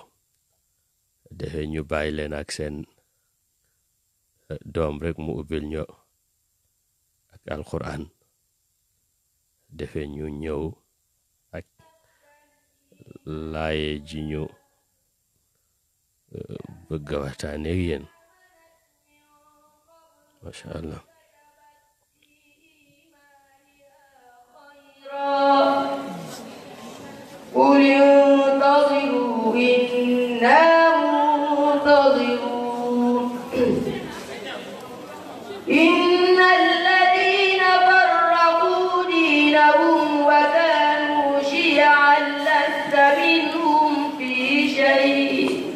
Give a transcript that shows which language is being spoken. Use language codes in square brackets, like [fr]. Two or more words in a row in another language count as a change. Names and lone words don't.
[wo] defee ñu bàyyi leen ak seen doom rek mu ubbil ñu ak alquran. defee ñu ñëw ak laaye ji ñu bëgg a waxtaane ak yéen [ar] ما شاء الله. قل انتظروا إنا منتظرون إن الذين فرقوا دينهم وكانوا شيعا لست منهم في شيء